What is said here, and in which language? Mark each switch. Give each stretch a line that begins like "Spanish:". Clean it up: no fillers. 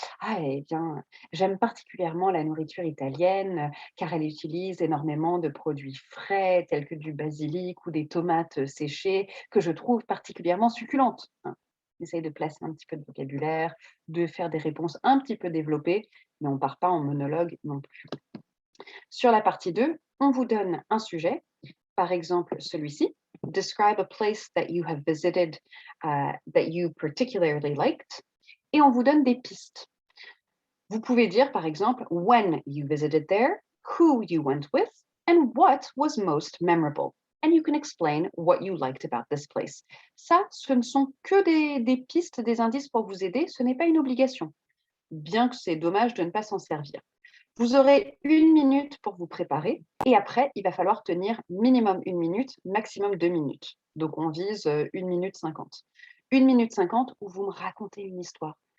French: «Ah et bien, j'aime particulièrement la nourriture italienne, car elle utilise énormément de produits frais tels que du basilic ou des tomates, séchées que je trouve particulièrement succulentes», hein. Essaye de placer un petit peu de vocabulaire, de faire des réponses un petit peu développées, mais on ne part pas en monologue non plus. Sur la partie 2, on vous donne un sujet, par exemple celui-ci.
English: Describe a place that you have visited, that you particularly liked.
French: Et on vous donne des pistes. Vous pouvez dire, par exemple,
English: when you visited there, who you went with, and what was most memorable. And you can explain what you liked about this place.
French: Ça, ce ne sont que des pistes, des indices pour vous aider. Ce n'est pas une obligation, bien que c'est dommage de ne pas s'en servir. Vous aurez 1 minute pour vous préparer et après, il va falloir tenir minimum 1 minute, maximum 2 minutes. Donc, on vise 1 minute 50. 1 minute 50 où vous me racontez une histoire.